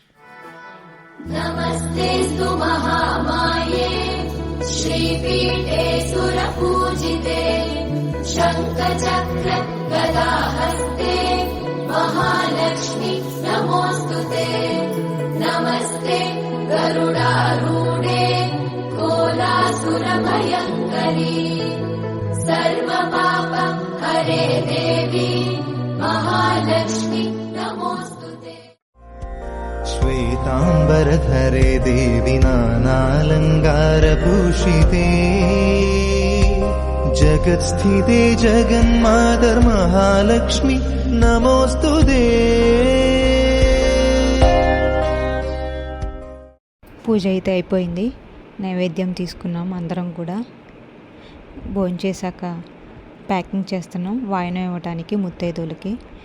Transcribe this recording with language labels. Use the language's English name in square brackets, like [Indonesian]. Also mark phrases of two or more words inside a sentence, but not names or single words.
[Sanskrit] नमस्तेऽस्तु महामाये श्रीपीठे सुरपूजिते, शङ्खचक्र गदाहस्ते महालक्ष्मी नमोऽस्तुते, नमस्ते गरुडारूढे कोलासुरभयङ्करी, सर्वपाप हरे देवी महालक्ष्मी नमोऽस्तुते. श्वेताम्बरधरे देवि नानालङ्कारभूषिते, जगत्स्थिते जगन्मातर्महालक्ष्मी नमोऽस्तुते. [Telugu] పూజ అయితే అయిపోయింది. నైవేద్యం తీసుకున్నాం. అందరం కూడా భోంచేశాక ప్యాకింగ్ చేస్తున్నాం వాయనం ఇవ్వడానికి ముత్తైదువులకి.